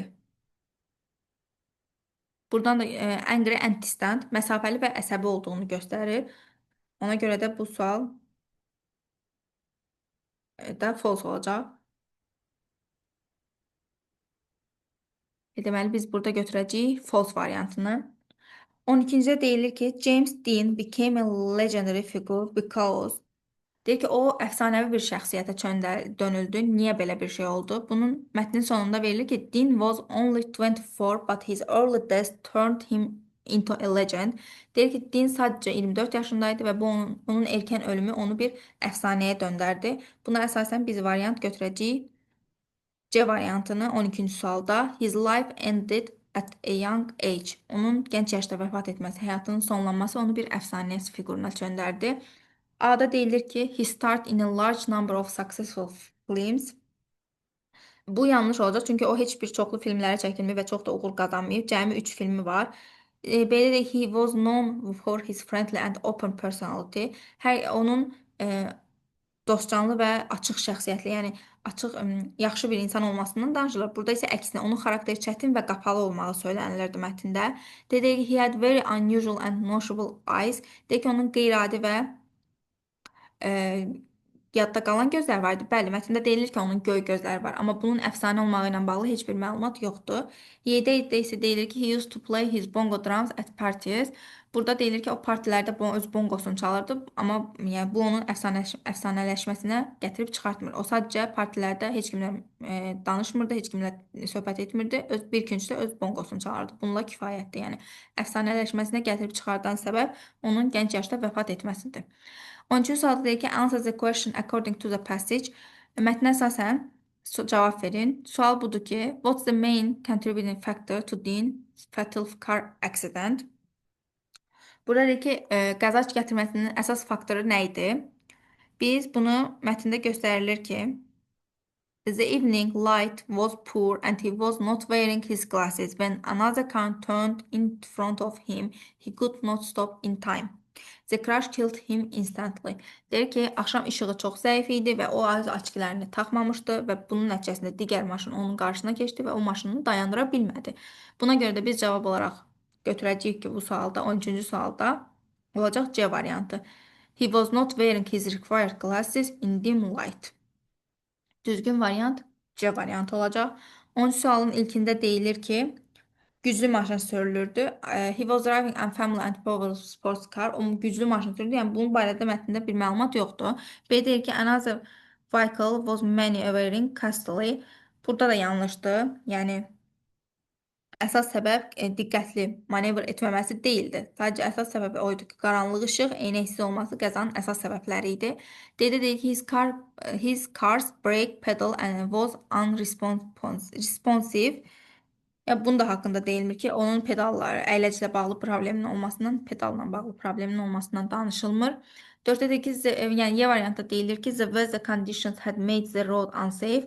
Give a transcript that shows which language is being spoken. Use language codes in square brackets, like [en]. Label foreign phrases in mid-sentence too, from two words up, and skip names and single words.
[az] Buradan da [en] angry and distant, [az] məsafəli və əsəbi olduğunu göstərir. Ona görə də bu sual da false olacaq. Deməli, biz burada götürəcəyik false variantını. 12-cidə deyilir ki, [en] James Dean became a legendary figure because [az] Deyir ki, o əfsanəvi bir şəxsiyyətə dönüldü. Niyə belə bir şey oldu? Bunun mətnin sonunda verilir ki, [en] Dean was only 24, but his early death turned him into a legend. [az] Deyir ki, Dean sadəcə 24 yaşındaydı və onun erkən ölümü onu bir əfsanəyə döndərdi. Buna əsasən biz variant götürəcəyik. C variantını 12-ci sualda [en] his life ended at a young age. [az] Onun gənc yaşda vəfat etməsi, həyatının sonlanması onu bir əfsanə fiquruna çöndərdi. A-da deyilir ki, [en] he starred in a large number of successful films. [az] Bu yanlış olacaq çünki o heç bir çoxlu filmlərə çəkilməyib və çox da uğur qazanmayıb. Cəmi 3 filmi var. Belə də [en] he was known for his friendly and open personality. [az] Onun dostcanlı və açıq şəxsiyyətli, yəni açıq, yaxşı bir insan olmasından danışılır. Burada isə əksinə onun xarakteri çətin və qapalı olmağı söylənilirdi mətndə. Deyir ki, [en] he had very unusual and noticeable eyes. [az] Deyir ki, onun qeyri-adi və e, yadda qalan gözləri var idi. Bəli, mətndə deyilir ki, onun göy gözləri var, amma bunun əfsanə olmağı ilə bağlı heç bir məlumat yoxdur. Y-də isə deyilir ki, [en] he used to play his bongo drums at parties. [az] Burada deyilir ki, o partilərdə öz bongosunu çalırdı, amma yəni bu onun əfsanələşməsinə gətirib çıxartmır. O sadəcə partilərdə heç kimlə danışmırdı, heç kimlə söhbət etmirdi. Bir küncdə öz bongosunu çalardı. Bununla kifayətdir. Yəni əfsanələşməsinə gətirib çıxardan səbəb onun gənc yaşda vəfat etməsidir. 13-cü sualda deyir ki, [en] answer the question according to the passage. [az] Mətnə əsasən cavab verin. Sual budur ki, [en] what's the main contributing factor to Dean's fatal car accident? [az] Burada deyir ki, qəza gətirməsinin əsas faktoru nə idi? Biz bunu mətndə göstərilir ki, [en] the evening light was poor and he was not wearing his glasses. When another car turned in front of him, he could not stop in time. The crash killed him instantly. [az] Deyir ki, axşam işığı çox zəif idi və o az açkilərini taxmamışdı və bunun nəticəsində digər maşın onun qarşısına keçdi və o maşını dayandıra bilmədi. Buna görə də biz cavab olaraq götürəcəyik ki, bu sualda, 13-cü sualda olacaq C variantı. [en] He was not wearing his required glasses in dim light. [az] Düzgün variant C variantı olacaq. 10 sualın ilkində deyilir ki, güclü maşın sürülürdü. [en] He was driving a family and powerful sports car. [az] O güclü maşın sürürdü. Yəni bunun barədə mətndə bir məlumat yoxdur. B deyir ki, [en] another vehicle was maneuvering castily. [az] Burada da yanlışdır. Yəni əsas səbəb diqqətli manevr etməməsi deyildi. Sadəcə əsas səbəbi o idi ki, qaranlıq işıq, eynəksiz olması qəzanın əsas səbəbləri idi. Deyir ki, [en] his car's brake pedal and was unresponsive. [az] Ya bunun da haqqında deyilmir ki, onun pedalları əyləclə bağlı problemin olmasından, pedalla bağlı problemin olmasından danışılmır. 4-də deyir ki, yəni Y variantda deyilir ki, [en] the weather conditions had made the road unsafe.